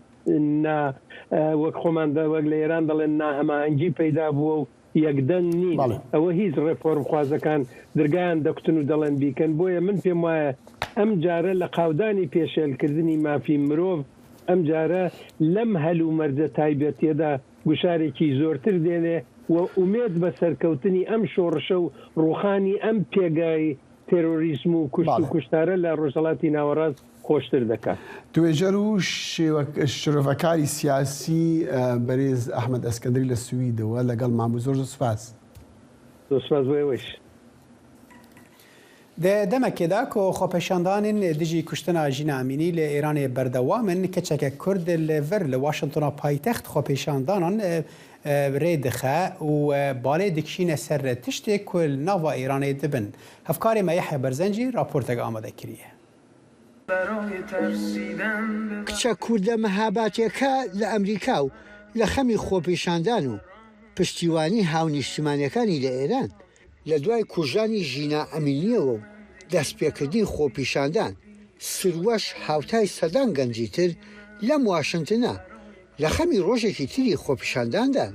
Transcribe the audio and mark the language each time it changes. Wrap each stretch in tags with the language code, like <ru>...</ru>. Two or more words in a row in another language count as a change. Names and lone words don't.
<ckb>وەک خۆماندا وەک لە ئێران دەڵێن ناهەماهەنگی پەیدا بووە و یەکدەنگ نین ئەوە هیچ ڕێفۆرم خوازەکان دەرگایان دەکوتن و دەڵێن بیکەن بۆیە من پێم وایە ئەم جارە لە قاودانی پێشێلکردنی مافی مرۆڤ ئەم جارە لەم هەلو مەرجە تایبەتیەدا گوشارێکی زۆرتر دێنێ و ئومێد بە سەرکەوتنی ئەم شۆڕشە و ڕوخانی ئەم پێگای تێرۆریزم و کوشت و کوشتارە لە ڕۆژهەڵاتی ناوەڕاست خۆشتر دەکات. توێژەر و شرۆڤەکاری سیاسی بەرێز ئەحمەد ئەسکەندری لە سویدەوە لەگەڵ مامبوو زۆر سوپاس. سوپاس بۆ ئێوەش.</ckb> <ku>دەمەکێدا کۆ خۆپەشاندانên dijî kuştina Jîna Emînî li Îranê berdewam in keçeke Kurd li vir li Washingtona paytext xۆpêşandanan rê dixe û balê dikişîne ser tiştê ku li nava Îranê dibin. Hevkarê me Yehya Berzencî raportek amade kiriye.</ku> <ckb>کچە کووردە مەهاباتیەکە لە ئەمریکا و لە خەمی خۆپیشاندان و پشتیوانی هاونیشتمانیەکانی لە ئێران لە دوای کوژانی ژینا ئەمینیەوە و دەستپێکردنی خۆپیشاندان سروەش هاوتای سەدان گەنجی تر لەم واشنگتنە لە خەمی ڕۆژێکی تری خۆپیشانداندان.</ckb>